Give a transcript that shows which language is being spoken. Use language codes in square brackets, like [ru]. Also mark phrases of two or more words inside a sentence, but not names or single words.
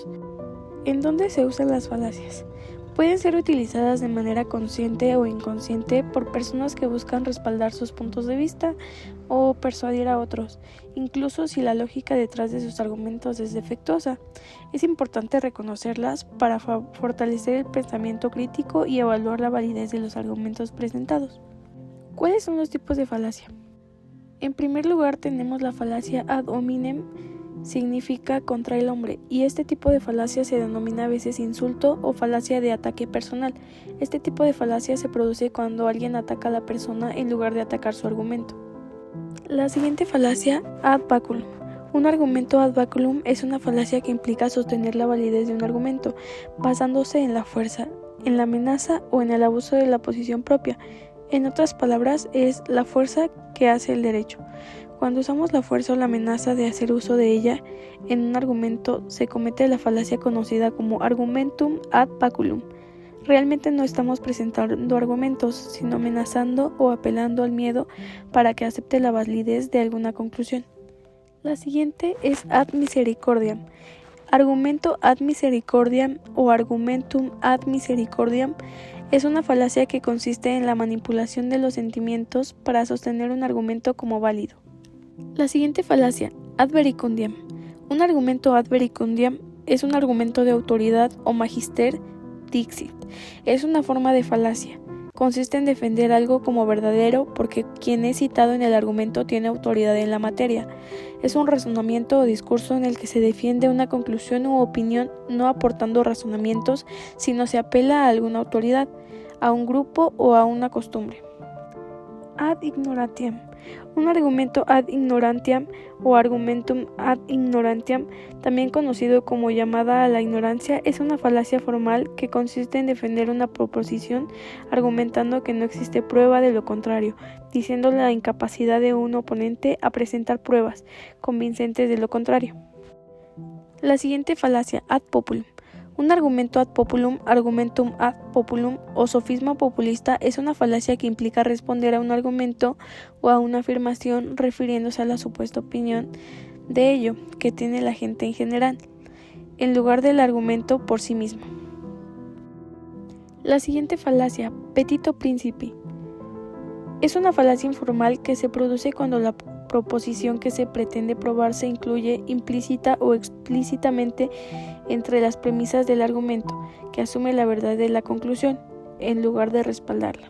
[es] ¿En dónde se usan las falacias? Pueden ser utilizadas de manera consciente o inconsciente por personas que buscan respaldar sus puntos de vista o persuadir a otros, incluso si la lógica detrás de sus argumentos es defectuosa. Es importante reconocerlas para fortalecer el pensamiento crítico y evaluar la validez de los argumentos presentados. ¿Cuáles son los tipos de falacia? En primer lugar tenemos la falacia [la] ad hominem. [es] Significa contra el hombre, y este tipo de falacia se denomina a veces insulto o falacia de ataque personal. Este tipo de falacia se produce cuando alguien ataca a la persona en lugar de atacar su argumento. La siguiente falacia, [la] ad baculum. [es] Un argumento [la] ad baculum [es] es una falacia que implica sostener la validez de un argumento, basándose en la fuerza, en la amenaza o en el abuso de la posición propia. En otras palabras, es la fuerza que hace el derecho. Cuando usamos la fuerza o la amenaza de hacer uso de ella en un argumento, se comete la falacia conocida como [la] argumentum ad baculum. [es] Realmente no estamos presentando argumentos, sino amenazando o apelando al miedo para que acepte la validez de alguna conclusión. La siguiente es [la] ad misericordiam. [es] Argumento [la] ad misericordiam [es] o [la] argumentum ad misericordiam [es] es una falacia que consiste en la manipulación de los sentimientos para sostener un argumento como válido. La siguiente falacia, [la] ad verecundiam. [es] Un argumento [la] ad verecundiam [es] es un argumento de autoridad o [la] magister dixit. [es] Es una forma de falacia. Consiste en defender algo como verdadero porque quien es citado en el argumento tiene autoridad en la materia. Es un razonamiento o discurso en el que se defiende una conclusión u opinión no aportando razonamientos, sino se apela a alguna autoridad, a un grupo o a una costumbre. [la] Ad ignorantiam. [es] Un argumento [la] ad ignorantiam [es] o [la] argumentum ad ignorantiam, [es] también conocido como llamada a la ignorancia, es una falacia formal que consiste en defender una proposición argumentando que no existe prueba de lo contrario, diciendo la incapacidad de un oponente a presentar pruebas convincentes de lo contrario. La siguiente falacia, [la] ad populum. [es] Un argumento [la] ad populum, argumentum ad populum [es] o sofisma populista es una falacia que implica responder a un argumento o a una afirmación refiriéndose a la supuesta opinión de ello que tiene la gente en general, en lugar del argumento por sí mismo. La siguiente falacia, [la] petito principi, [es] es una falacia informal que se produce cuando la proposición que se pretende probar se incluye implícita o explícitamente entre las premisas del argumento, que asume la verdad de la conclusión, en lugar de respaldarla.